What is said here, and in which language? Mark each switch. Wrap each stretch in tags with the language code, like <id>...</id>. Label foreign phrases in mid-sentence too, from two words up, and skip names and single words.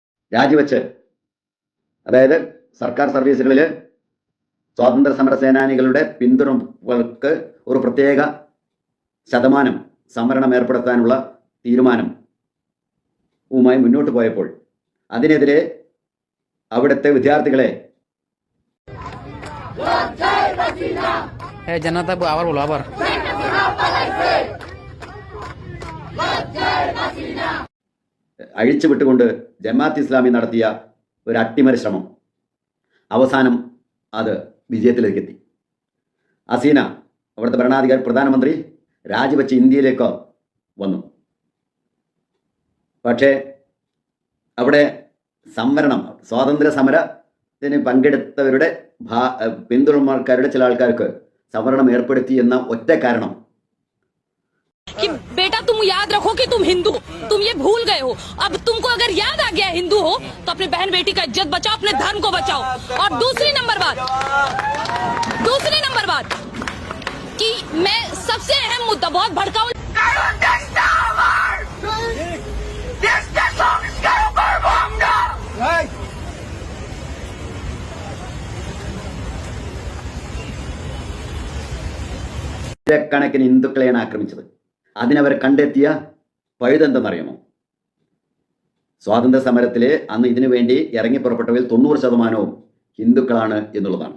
<ml>രാജിവെച്ച്, അതായത് സർക്കാർ സർവീസുകളിൽ സ്വാതന്ത്ര്യ സമര സേനാനികളുടെ പിന്തുണകൾക്ക് ഒരു പ്രത്യേക ശതമാനം സംവരണം ഏർപ്പെടുത്താനുള്ള തീരുമാനവുമായി മുന്നോട്ട് പോയപ്പോൾ അതിനെതിരെ അവിടുത്തെ വിദ്യാർത്ഥികളെ जनता आवर बोलो आवर അഴിച്ചുവിട്ടുകൊണ്ട് ജമാഅത്ത് ഇസ്ലാമി നടത്തിയ ഒരു അട്ടിമറി ശ്രമം അവസാനം അത് വിജയത്തിലേക്കെത്തി. ഹസീന, അവിടുത്തെ ഭരണാധികാരി പ്രധാനമന്ത്രി, രാജിവെച്ച് ഇന്ത്യയിലേക്ക് വന്നു. പക്ഷേ അവിടെ സംവരണം, സ്വാതന്ത്ര്യ സമരത്തിന് പങ്കെടുത്തവരുടെ പിന്തുണക്കാരുടെ ചില ആൾക്കാർക്ക് സംവരണം ഏർപ്പെടുത്തി എന്ന ഒറ്റ കാരണം,</ml> <hi>कि बेटा तुम याद रखो कि तुम हिंदू, तुम ये भूल गए हो. अब तुमको अगर याद आ गया हिंदू हो तो अपने बहन बेटी का इज्जत बचाओ, अपने धर्म को बचाओ. और दूसरी नंबर बात कि मैं सबसे अहम मुद्दा बहुत भड़काऊ</hi> <ml>കണക്കിന് ഹിന്ദുക്കളെയാണ് ആക്രമിച്ചത്. അതിനവർ കണ്ടെത്തിയ പഴുതെന്തെന്നറിയാമോ? സ്വാതന്ത്ര്യ സമരത്തിലെ അന്ന് ഇതിനു വേണ്ടി ഇറങ്ങി പുറപ്പെട്ടവരിൽ 90% ഹിന്ദുക്കളാണ് എന്നുള്ളതാണ്.</ml>